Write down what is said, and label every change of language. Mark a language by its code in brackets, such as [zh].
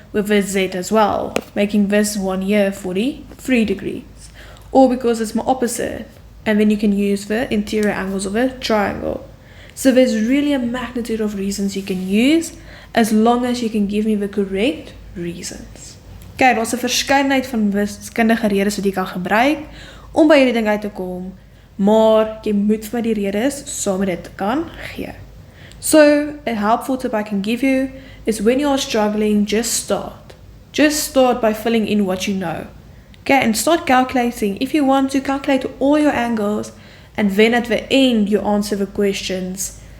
[en] with a Z as well, making this one here 43 degrees. Or because it's my opposite, and then you can use the interior angles of a triangle. So there's really a magnitude of reasons you can use, as long as you can give me the correct reasons. [af] Okay, daar's 'n verskeidenheid van wiskundige redes wat jy kan gebruik om by hierdie ding uit te kom, maar jy moet vir my die redes saam met dit kan gee. [en] So, a helpful tip I can give you is when you are struggling, just start. Just start by filling in what you know. Okay, and start calculating. If you want to, calculate all your angles, and then at the end you answer the questions.